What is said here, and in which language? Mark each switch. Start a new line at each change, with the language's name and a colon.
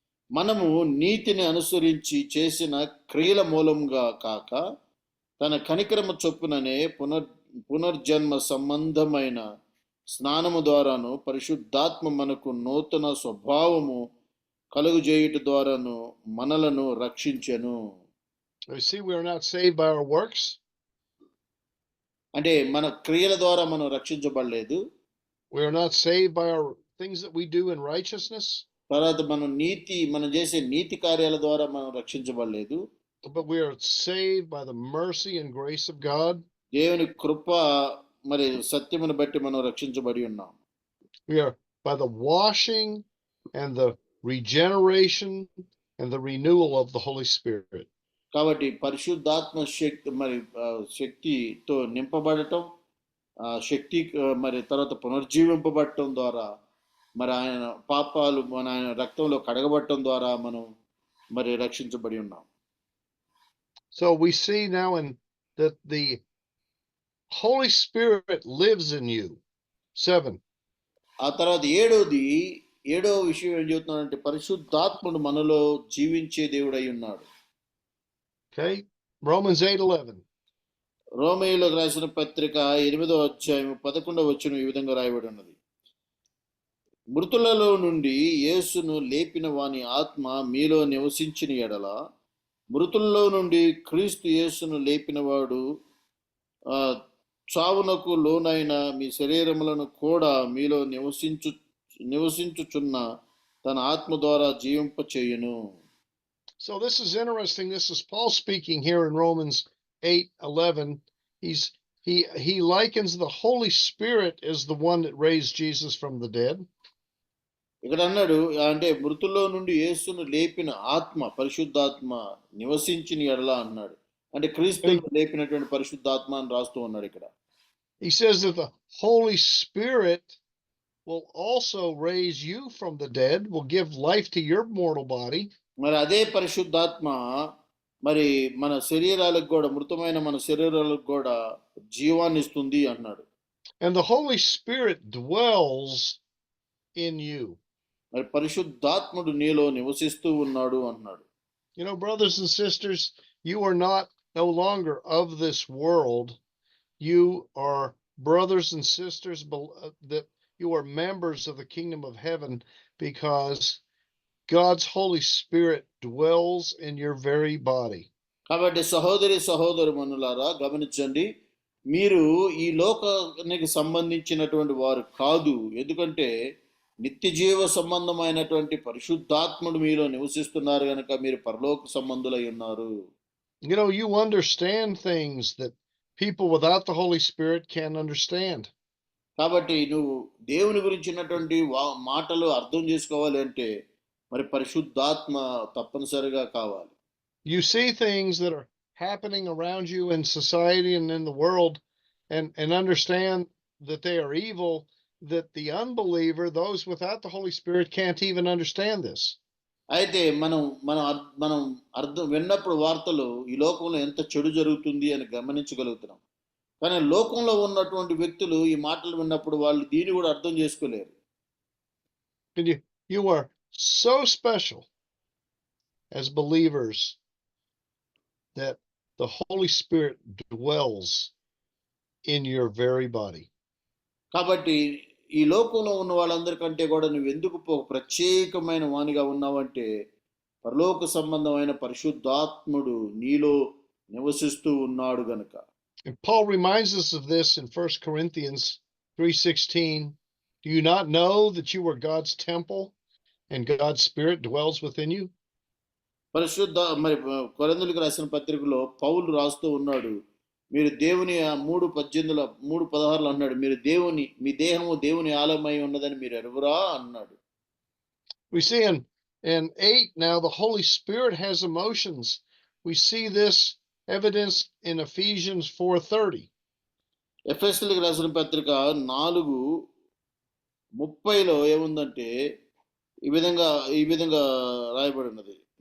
Telugu: మనము నీతిని అనుసరించి చేసిన క్రియల మూలంగా కాక తన కనికరము చొప్పుననే పునర్జన్మ సంబంధమైన స్నానము ద్వారాను పరిశుద్ధాత్మ మనకు నూతన స్వభావము కలుగజేయుట ద్వారాను మనలను రక్షించెను.
English: We see we are not saved by our works.
Telugu: అంటే మన క్రియల ద్వారా మనం రక్షించబడలేదు.
English: We are not saved by our things that we do in righteousness,
Telugu: తర్వాత మనం చేసే నీతి కార్యాల ద్వారా మనం రక్షించబడలేదు.
English: but we are saved by the mercy and grace of God.
Telugu: దేవుని కృప మరి సత్యమును బట్టి మనం రక్షించబడి ఉన్నాం.
English: We are by the washing and the regeneration and the renewal of the Holy Spirit.
Telugu: కాబట్టి పరిశుద్ధాత్మ శక్తితో నింపబడటం, శక్తి మరి తర్వాత పునర్జీవింపబడటం ద్వారా మరి ఆయన పాపాలు ఆయన రక్తంలో కడగబడటం ద్వారా మనం మరి రక్షించబడి ఉన్నాం.
English: So we see now that the Holy Spirit lives in you. 7.
Telugu: ఆ తర్వాత ఏడో విషయం ఏం చెబుతున్నాడంటే పరిశుద్ధాత్ముడు మనలో జీవించే దేవుడై ఉన్నాడు.
English: Okay, Romans 8:11.
Telugu: రోమీయులకు రాసిన పత్రిక 8వ అధ్యాయం 11వ వచనం ఈ విధంగా రాయబడి ఉన్నది. మృతులలో నుండి యేసును లేపిన వాని ఆత్మ మీలో నివసించిన ఎడల మృతుల్లో నుండి క్రీస్తు యేసును లేపినవాడు చావునకు లోనైన మీ శరీరములను కూడా మీలో నివసించుచున్న తన ఆత్మ ద్వారా జీవింపచేయును.
English: So this is interesting. This is Paul speaking here in Romans 8:11. He likens the Holy Spirit as the one that raised Jesus from the dead.
Telugu: ఇక్కడ అన్నాడు అంటే మృతుల్లో నుండి యేసును లేపిన ఆత్మ పరిశుద్ధాత్మ నివసించిన ఎడల అన్నాడు. అంటే క్రీస్తును లేపినటువంటి పరిశుద్ధాత్మ అని రాస్తూ ఉన్నాడు ఇక్కడ.
English: He says that the Holy Spirit will also raise you from the dead, will give life to your mortal body.
Telugu: మరి అదే పరిశుద్ధాత్మ మరి మన శరీరాలకు కూడా మృతమైన మన శరీరాలకు కూడా జీవాన్ని ఇస్తుంది అన్నాడు.
English: And the Holy Spirit dwells in you.
Telugu: మరి పరిశుద్ధాత్ముడు నీలో నివసిస్తూ ఉన్నాడు అన్నాడు.
English: You know, brothers and sisters, you are no longer of this world. You are brothers and sisters that you are members of the kingdom of heaven because God's Holy Spirit dwells in your very body.
Telugu: కాబట్టి సహోదరులారా గమనించండి, మీరు ఈ లోకానికి సంబంధించినటువంటి వారు కాదు, ఎందుకంటే నిత్య జీవ సంబంధమైనటువంటి పరిశుద్ధాత్ముడు మీలో నివసిస్తున్నారు గనుక మీరు పరలోక సంబంధులై ఉన్నారు.
English: You know, you understand things that people without the Holy Spirit can't understand.
Telugu: కాబట్టి నువ్వు దేవుని గురించినటువంటి మాటలు అర్థం చేసుకోవాలి అంటే మరి పరిశుద్ధాత్మ తప్పనిసరిగా కావాలి.
English: You see things that are happening around you in society and in the world and understand that they are evil, that the unbeliever, those without the Holy Spirit, can't even understand this.
Telugu: అయితే మనం అర్థం విన్నప్పుడు వార్తలు ఈ లోకంలో ఎంత చెడు జరుగుతుంది అని గమనించగలుగుతున్నాం. కానీ లోకంలో ఉన్నటువంటి వ్యక్తులు ఈ మాటలు విన్నప్పుడు వాళ్ళు దీన్ని కూడా అర్థం చేసుకోలేరు.
English: And you are so special as believers that the Holy Spirit dwells in your very body.
Telugu: కాబట్టి ఈ లోకంలో ఉన్న వాళ్ళందరికంటే కూడా నువ్వు ఎందుకు ప్రత్యేకమైన వానిగా ఉన్నావంటే పరలోక సంబంధమైన పరిశుద్ధాత్ముడు నీలో నివసిస్తూ ఉన్నాడు గనుక.
English: And Paul reminds us of this in 1 Corinthians 3:16. Do you not know that you are God's temple and God's Spirit dwells within you?
Telugu: మరి కొరింథీయులకు రాసిన పత్రికలో పౌలు రాస్తూ ఉన్నాడు, మీరు దేవుని 3:16 అన్నాడు, మీ దేహము దేవుని ఆలయమై ఉన్నదని మీరు ఎరుగురా అన్నాడు.
English: We see in 8 now the Holy Spirit has emotions. We see this evidence in Ephesians 4:30.
Telugu: ఎఫెసీయులకు రాసిన పత్రిక 4:30లో ఏముందంటే ఈ విధంగా రాయబడి ఉన్నది.